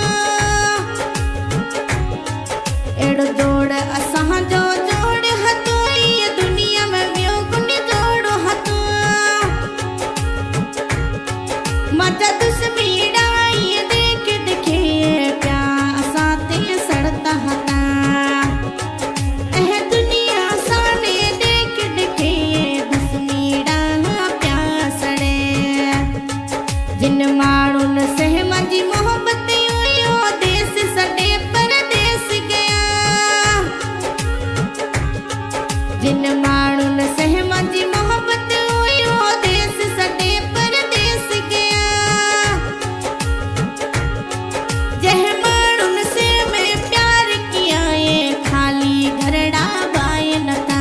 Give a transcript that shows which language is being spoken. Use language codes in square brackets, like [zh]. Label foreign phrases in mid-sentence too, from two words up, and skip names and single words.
[sd] एड़ो दौड़ असां जो जोड़ हतो ये दुनिया में ॿियो कुनी जोड़ हतो। मजा दुश्मीड़ा ये देख देखे प्या असां ते सड़ता हता। एह दुनिया साने देख देखे दुश्मीड़ा प्या सड़े। जिन माण्हुन से मुंहिंजी मोहब्बत हुयो देश सॾे परदेस गया। जिन माण्हुन से मुंहिंजी मोहब्बत हुयो देश सॾे परदेस गया। जह माण्हुन से [hi] मैं प्यार किया [sd] ये खाली घरड़ा बाय न था।